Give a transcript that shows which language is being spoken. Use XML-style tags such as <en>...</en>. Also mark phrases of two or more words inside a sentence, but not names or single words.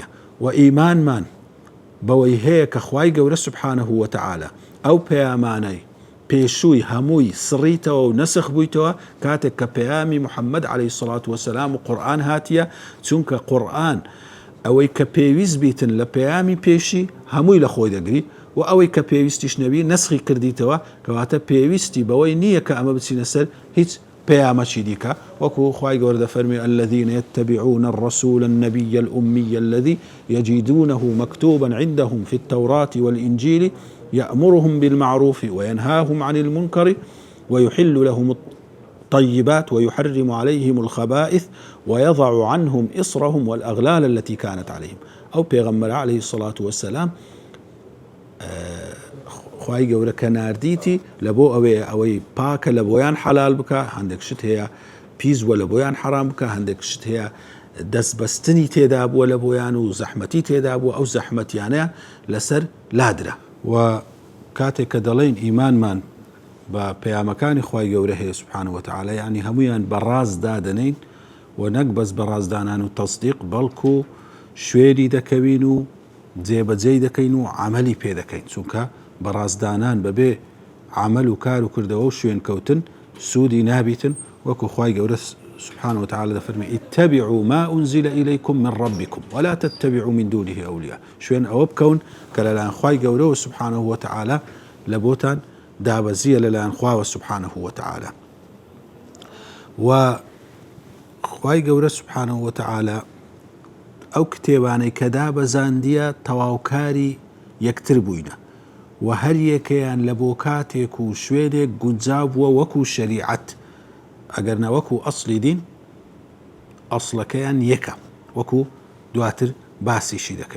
<ckb>و ئیمانمان بەوەی هەیە کە خوای گەورە</ckb> <ar>سوبحانەه وتەعالە</ar> <ckb>ئەو پەیامانەی پێشووی هەمووی سڕیتەوە و نەسخ بوویتەوە کاتێک کە پەیامی محەممەد</ckb> <ar>عەلەیهی سەڵات وەسەلام</ar> <ckb>و قورئان هاتیە، چونکە قورئان ئەوەی کە پێویست بیتن لە پەیامی پێشی هەمووی لە خۆی دەگری و ئەوەی کە پێویستیش نەبی نەسخی کردیتەوە کەواتە پێویستی بەوەی نییە کە ئەمە بچینە سەر هیچ پەیامەکی دیکە. وەکو خوای گەورە دەفەرمێ</ckb> <ar>الذين يتبعون الرسول النبي الأمي الذي يجدونه مكتوبا عندهم في التوراة والإنجيل يأمرهم بالمعروف وينهاهم عن المنكر ويحل لهم الطيبات ويحرم عليهم الخبائث ويضع عنهم إصرهم والأغلال التي كانت عليهم.</ar> <ckb>أو پیغمبر</ckb> <ar>عليه الصلاة والسلام</ar> <ckb>خوای گەورە کە ناردیتی لە بۆ ئەوەی پاکە لە بۆیان حەلال بکە، هەندێک شت هەیە پیزوە لە بۆیان حەرام بکە، هەندێک شت هەیە دەستبەستنی تێدا بووە لە بۆیان و زەحمەتی تێدا بووە، ئەو زەحمەتیانەیە لەسەر لادرا. و کاتێک کە دەڵێن ئیمانمان بە پەیامەکانی خوای گەورە هەیە</ckb> <ar>سوبحانەه وتەعالە</ar> <ckb>یعنی هەمویان بەڕاست دادەنین و نەک بەس بەڕازدانان و تەصدیق بەڵکو شوێری دەکەوین و جێبەجێی دەکەین و عەمەلی پێ دەکەین، چونکە بەڕازدانان بەبێ عمل و کار و کردەوە و شوێن کەوتن سوودی نابیتن. وەکو خوای گەورە</ckb> <ar>سبحانه وتعالى</ar> <ckb>دەفەرمێ</ckb> <ar>اتبعوا ما أنزل إليكم من ربكم ولا تتبعوا من دونه أولياء.</ar> <ckb>شوێن ئەوە بکەون کە لەلایەن خوای گەورەوە</ckb> <ar>سبحانه وتعالى</ar> <ckb>لە بۆتان دابەزیە لەلایەن خواوە</ckb> <ar>سبحانه وتعالى.</ar> <ckb>و خوای گەورە</ckb> <ar>سبحانه وتعالى</ar> <ckb>ئەو کتێبانەی کە دابەزاندیە تەواوکاری یەکتر بووینە و هەر یەکەیان لە بۆ کاتێک و شوێنێک گونجاو بووە وەکو شەریعەت، ئەگەر نەوەکو ئەسڵی دین ئەسڵەکەیان یەکە وەکو دواتر باسیشی دەکەین.</ckb>